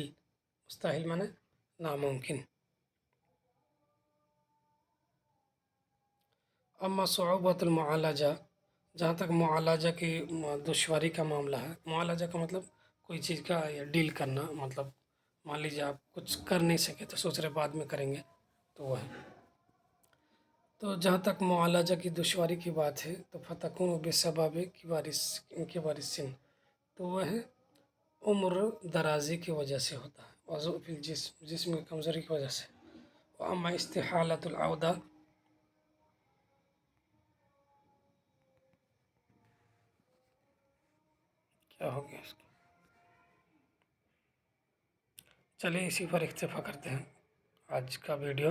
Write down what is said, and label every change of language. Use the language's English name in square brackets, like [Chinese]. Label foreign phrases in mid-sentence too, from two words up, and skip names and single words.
[Hindi] मुस्तहील माने नामुमकिन। [Arabic] أما صعوبة المعالجة, [Hindi] जहाँ तक मुआलजा की दुश्वारी का मामला है, मुआलजा का मतलब कोई चीज़ का या डील करना, मतलब मान लीजिए आप कुछ कर नहीं सके तो सोच रहे बाद में करेंगे, तो वह है। तो जहाँ तक मुआलजा की दुश्वारी की बात है, तो [Arabic] فتكون بسبب كبر السن, [Hindi] तो वह है उम्र दराजी की वजह से होता है, वज़ू फिल जिस्म की कमज़ोरी की वजह से। [Arabic] أما استحالة العودة, [Hindi] क्या हो गया इसका, चलिए इसी पर इक्तफ़ा करते हैं आज का वीडियो।